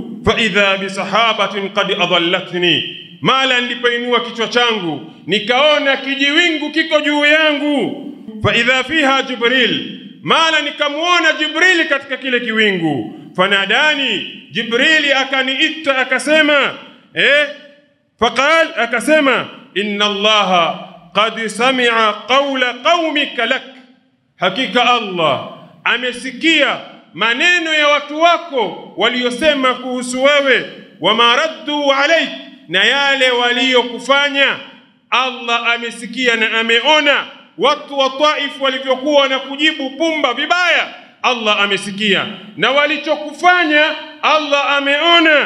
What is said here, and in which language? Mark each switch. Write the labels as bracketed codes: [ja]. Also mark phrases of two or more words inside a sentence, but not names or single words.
[ar] فإذا بسحابة قد أظلتني, [sw] mala nilipoinua kichwa changu nikaona kijiwingu kiko juu yangu. [ar] فإذا فيها جبريل, [sw] mala nikamuona Jibril katika kile kiwingu. Fanadani, Jibril akaniita akasema faqal, akasema [ar] إن الله قد سمع قول قومك لك, [sw] hakika Allah amesikia maneno ya watu wako waliosema kuhusu wewe. [ar] وما ردوا عليك, [sw] na yale waliokufanya Allah amesikia na ameona. Watu wa Taif walivyokuwa na kujibu pumba vibaya, Allah amesikia, na walichokufanya Allah ameona.